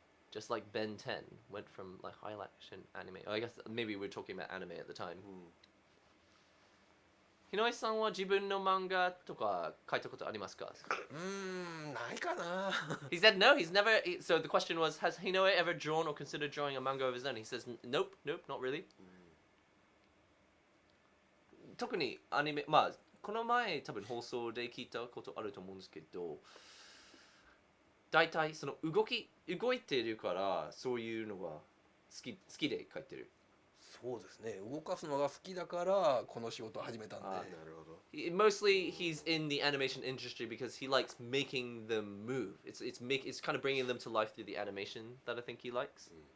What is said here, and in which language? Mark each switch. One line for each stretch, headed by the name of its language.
English: Just like Ben 10 went from like high action anime. I guess maybe we were talking about anime at the time.
Japanese: Hinoi-san は自分の漫画とか書いたことありますか？ないかな。
English: He said no, he's never. So the question was, has Hinoi ever drawn or considered drawing a manga of his own? He says, nope, not really.
Japanese: 特にアニメ、この前多分放送で聞いたことあると思うんですけど、大体その動いてるからそういうのが好きで書いてる。そうですね。動かすのが好きだからこの仕事を始めたんで。
English: Mostly he's in the animation industry because he likes making them move. It's kind of bringing them to life through the animation that I think he likes.